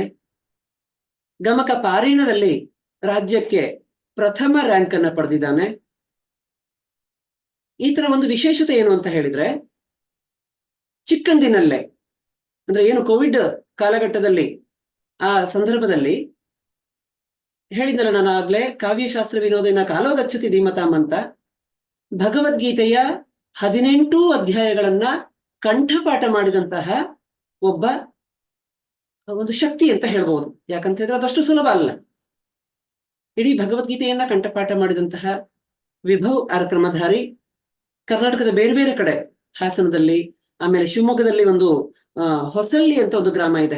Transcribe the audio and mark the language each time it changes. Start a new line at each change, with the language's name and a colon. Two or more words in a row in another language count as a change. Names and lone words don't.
Kannada: ಗಮಕ ಪಾರೀಣದಲ್ಲಿ ರಾಜ್ಯಕ್ಕೆ 1ಮ ರ್ಯಾಂಕ್ ಅನ್ನ ಪಡೆದಿದ್ದಾನೆ. ಈ ತರ ಒಂದು ವಿಶೇಷತೆ ಏನು ಅಂತ ಹೇಳಿದ್ರೆ, ಚಿಕ್ಕಂದಿನಲ್ಲೇ ಅಂದ್ರೆ ಏನು ಕೋವಿಡ್ ಕಾಲಘಟ್ಟದಲ್ಲಿ ಆ ಸಂದರ್ಭದಲ್ಲಿ ಹೇಳಿದ್ದಲ್ಲ ನಾನು ಆಗ್ಲೇ,
Sanskrit: ಕಾವ್ಯಶಾಸ್ತ್ರ ವಿನೋದೇನ ಕಾಲೋ ಗಚ್ಚತಿ ಧೀಮತಾಂ
Kannada: ಅಂತ ಭಗವದ್ಗೀತೆಯ 18 ಅಧ್ಯಾಯಗಳನ್ನ ಕಂಠಪಾಠ ಮಾಡಿದಂತಹ ಒಬ್ಬ ಒಂದು ಶಕ್ತಿ ಅಂತ ಹೇಳ್ಬಹುದು. ಯಾಕಂತ ಹೇಳಿದ್ರೆ ಅದಷ್ಟು ಸುಲಭ ಅಲ್ಲ. ಇಡೀ ಭಗವದ್ಗೀತೆಯನ್ನ ಕಂಠಪಾಠ ಮಾಡಿದಂತಹ ವಿಭವ್ ಆರ್ ಕ್ರಮಧಾರಿ ಕರ್ನಾಟಕದ ಬೇರೆ ಬೇರೆ ಕಡೆ, ಹಾಸನದಲ್ಲಿ, ಆಮೇಲೆ ಶಿವಮೊಗ್ಗದಲ್ಲಿ ಒಂದು ಹೊಸಳ್ಳಿ ಅಂತ ಒಂದು ಗ್ರಾಮ ಇದೆ.